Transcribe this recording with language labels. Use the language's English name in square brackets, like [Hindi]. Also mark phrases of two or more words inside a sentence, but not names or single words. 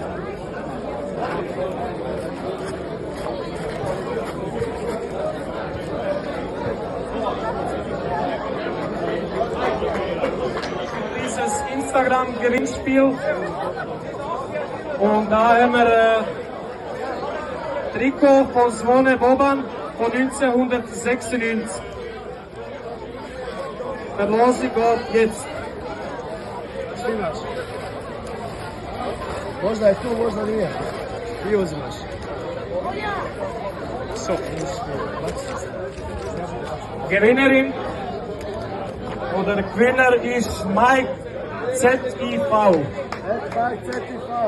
[German] Dieses Instagram-Gewinnspiel und da haben wir Trikot von Zvone Boban von 1996. Verlosung geht jetzt. [Croatian] Možda je tu, možda nije. Ti uzimaš. [German] Gewinnerin oder Gewinner ist Mike ZIV. Mike ZIV.